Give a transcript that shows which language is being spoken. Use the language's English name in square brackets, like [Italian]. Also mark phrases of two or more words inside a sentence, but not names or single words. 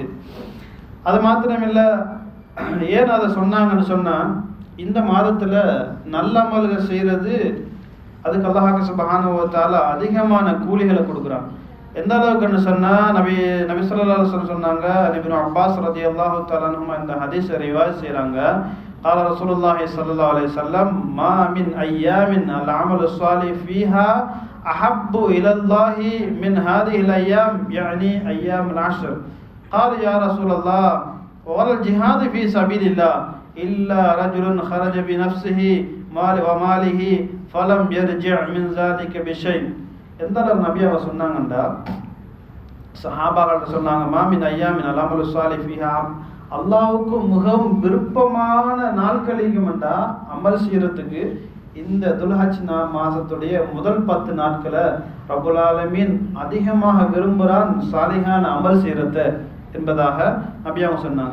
[Tamil] அது மாத்திரமில்லை, ஏன் அதை சொன்னாங்கன்னு சொன்னா, இந்த மாதத்துல நல்ல அமல்கள் செய்யறது அதுக்கு அல்லாஹ் [Arabic] سبحانه وتعالى [Tamil] அதிகமான கூலிகளை கொடுக்குறான். எந்த அளவுக்குன்னு சொன்னா, நபி [Arabic] صلى الله عليه وسلم [Tamil] சொன்னாங்க, இப்னு அப்பாஸ் [Arabic] رضي الله تعالى عنهما [Tamil] இந்த ஹதீஸை ரிவாயத் செய்றாங்க. [Arabic] قال رسول الله صلى الله عليه وسلم ما من ايام العمل الصالح فيها احب الى الله من هذه الايام، يعني ايام العشر. قال يا رسول الله ولا الجهاد في سبيل الله إلا رجل خرج بنفسه وماله فلم يرجع من ذلك بشيء. [Tamil] எந்த அளவு நபி அவங்க சொன்னாங்கண்டா, சஹாபாக்கள் சொன்னாங்க, [Arabic] ما من أيام العمل الصالح فيها, [Tamil] அல்லாஹ்வுக்கு மிகவும் விருப்பமான நாட்களிக்கும்டா அமல் செய்யறதுக்கு இந்த துல்ஹஜ் மாசத்துடைய முதல் 10 நாட்களை [Arabic] رب العالمين [Tamil] அதிகமாக விரும்புகிறான் சாலிஹான அமல் செய்யறத என்பதாக நபி அவங்க சொன்னாங்க.